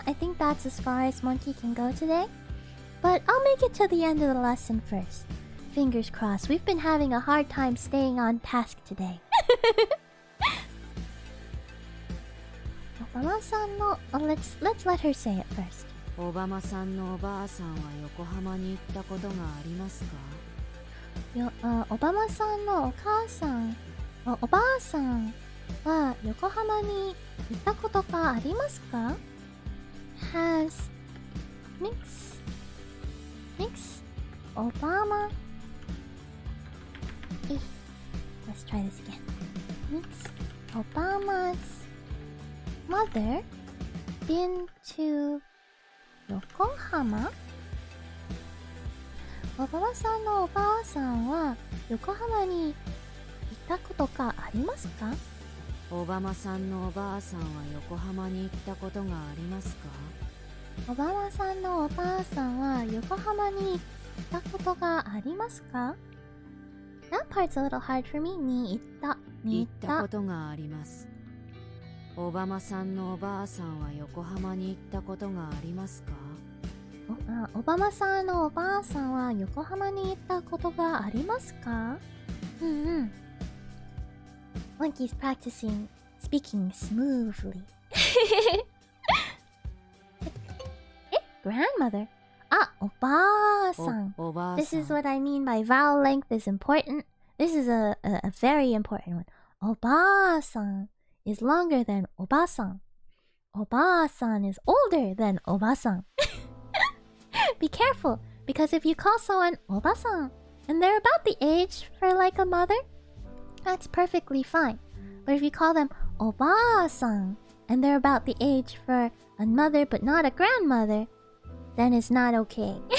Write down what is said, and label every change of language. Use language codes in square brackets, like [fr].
[en] I think that's as far as Monkey can go today. But I'll make it to the end of the lesson first. Fingers crossed. We've been having a hard time staying on task today. [ja] Obama-san no... [en] let's let her say it first. [ja] Obama-san no おばあさんは横浜に行ったことがありますか? Obama-san no お母さん、おばあさんは横浜に行ったことがありますか? [en] Has Mix Obama. Let's try this again. Mix Obama's mother been to Yokohama? [ja] おばあさんのおばあさんは横浜に行ったことがありますか? オバマさんのおばあさんは横浜に行ったことがありますか? おばあさんのおばあさんは横浜に行ったことがありますか? [en] That part's a little hard for me. [ja] に行ったことがあります。オバマさんのおばあさんは横浜に行ったことがありますか? おばまさんのおばあさんは横浜に行ったことがありますか? [en] Monkey's practicing speaking smoothly. Grandmother? [ja] おばあさん. [en] This is what I mean by vowel length is important. This is a very important one. おばあさん is longer than おばさん. おばあさん is older than おばさん. Be careful, because if you call someone おばさん and they're about the age for like a mother, that's perfectly fine. But if you call them おばあさん and they're about the age for a mother but not a grandmother, then it's not okay.